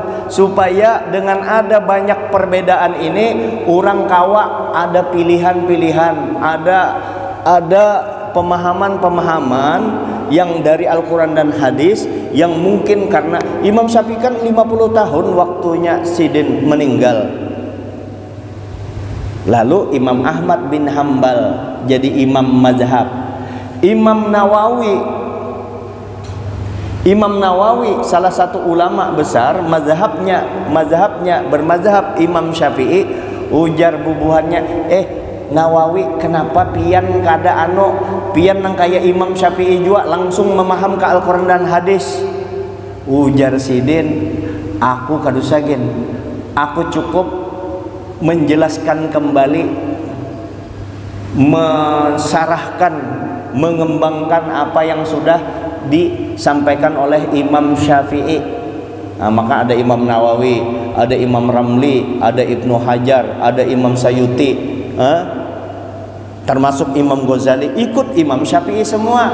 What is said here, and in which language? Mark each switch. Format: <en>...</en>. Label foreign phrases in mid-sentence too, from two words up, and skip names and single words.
<id>Supaya dengan ada banyak perbedaan ini, orang kawa ada pilihan-pilihan, ada pemahaman-pemahaman yang dari Al-Quran dan hadis, yang mungkin karena Imam Syafi'i kan 50 tahun waktunya Sidin meninggal. Lalu Imam Ahmad bin Hambal jadi imam mazhab. Imam Nawawi salah satu ulama besar, mazhabnya bermazhab Imam Syafi'i.</id> <bjn>Ujar bubuhannya, Nawawi kenapa pian kada pian nang kaya Imam Syafi'i juga langsung memaham ke Al-Quran dan hadis. Ujar Sidin, aku kadusagin,</bjn> <id>aku cukup menjelaskan kembali, mensarahkan, mengembangkan apa yang sudah disampaikan oleh Imam Syafi'i. Maka ada Imam Nawawi, ada Imam Ramli, ada Ibnu Hajar, ada Imam Sayuti, termasuk Imam Ghazali, ikut Imam Syafi'i semua.</id>